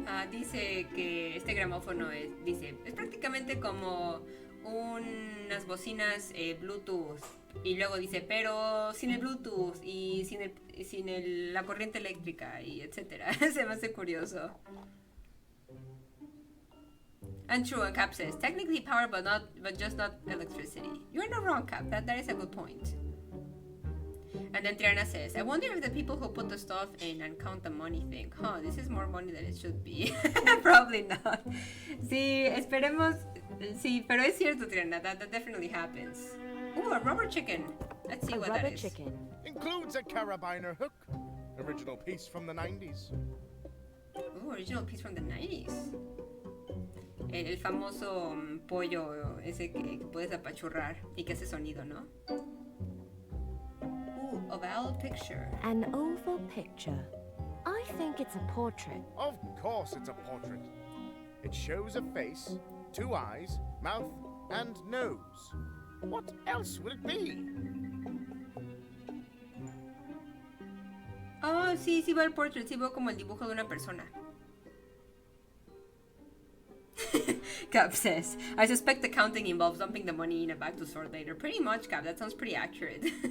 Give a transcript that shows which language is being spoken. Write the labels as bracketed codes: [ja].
[es] Dice que este gramófono es prácticamente como unas bocinas Bluetooth. Y luego dice, pero sin el Bluetooth y sin la corriente eléctrica y etcétera. Se me hace curioso. [en] And true, and Cap says, technically power, but just not electricity. You're not wrong, Cap. That is a good point. And then Triana says, I wonder if the people who put the stuff in and count the money think, this is more money than it should be. Probably not. [es] Sí, esperemos. Sí, pero es cierto, Triana. [en] That definitely happens. Ooh, a rubber chicken. Let's see A what rubber that is. chicken. Includes a carabiner hook. Original piece from the 90s. Ooh, original piece from the 90s. [es] El famoso pollo ese que puedes apachurrar y que hace sonido, ¿no? [en] Oval picture. An oval picture. I think it's a portrait. Of course it's a portrait. It shows a face, 2 eyes, mouth, and nose. What else will it be? [es] Oh, sí veo el portrait, sí veo como el dibujo de una persona. [en] Cap says, I suspect the counting involves dumping the money in a bag to sort later. Pretty much, Cap. That sounds pretty accurate.